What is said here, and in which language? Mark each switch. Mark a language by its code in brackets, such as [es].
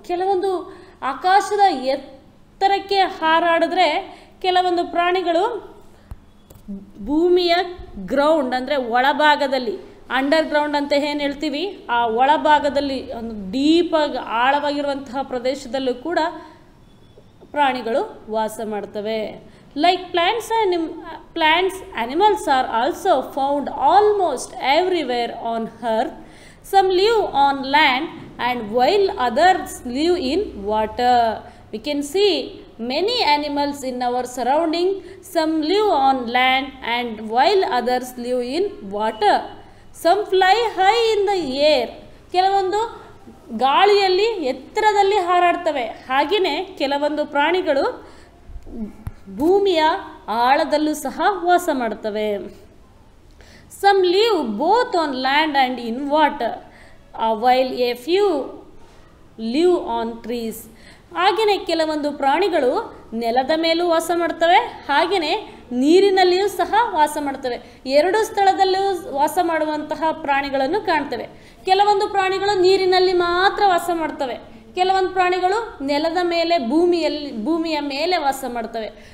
[kn] ಕೆಲವೊಂದು ಆಕಾಶದ ಎತ್ತರಕ್ಕೆ ಹಾರಾಡಿದ್ರೆ ಕೆಲವೊಂದು ಪ್ರಾಣಿಗಳು ಭೂಮಿಯ ಗ್ರೌಂಡ್ ಅಂದರೆ ಒಳಭಾಗದಲ್ಲಿ, ಅಂಡರ್ ಗ್ರೌಂಡ್ ಅಂತ ಏನು ಹೇಳ್ತೀವಿ, ಆ ಒಳಭಾಗದಲ್ಲಿ ಒಂದು ಡೀಪಾಗಿ ಆಳವಾಗಿರುವಂತಹ ಪ್ರದೇಶದಲ್ಲೂ ಕೂಡ ಪ್ರಾಣಿಗಳು ವಾಸ ಮಾಡ್ತವೆ. [en] Like plants animals are also found almost everywhere on earth. Some live on land and while others live in water. We can see many animals in our surrounding. Some live on land and while others live in water. Some fly high in the air. [kn] ಕೆಲವೊಂದು ಗಾಳಿಯಲ್ಲಿ ಎತ್ತರದಲ್ಲಿ ಹಾರಾಡ್ತವೆ. ಹಾಗೆಯೇ ಕೆಲವೊಂದು ಪ್ರಾಣಿಗಳು ಭೂಮಿಯ ಆಳದಲ್ಲೂ ಸಹ ವಾಸ ಮಾಡ್ತವೆ. [en] Some live both on land and in water, while a few live on trees. [kn] ಹಾಗೆಯೇ ಕೆಲವೊಂದು ಪ್ರಾಣಿಗಳು ನೆಲದ ಮೇಲೂ ವಾಸ ಮಾಡ್ತವೆ, ಹಾಗೆಯೇ ನೀರಿನಲ್ಲಿಯೂ ಸಹ ವಾಸ ಮಾಡ್ತವೆ. ಎರಡು ಸ್ಥಳದಲ್ಲೂ ವಾಸ ಮಾಡುವಂತಹ ಪ್ರಾಣಿಗಳನ್ನು ಕಾಣ್ತವೆ. ಕೆಲವೊಂದು ಪ್ರಾಣಿಗಳು ನೀರಿನಲ್ಲಿ ಮಾತ್ರ ವಾಸ ಮಾಡ್ತವೆ, ಕೆಲವೊಂದು ಪ್ರಾಣಿಗಳು ನೆಲದ ಮೇಲೆ ಭೂಮಿಯ ಮೇಲೆ ವಾಸ ಮಾಡ್ತವೆ.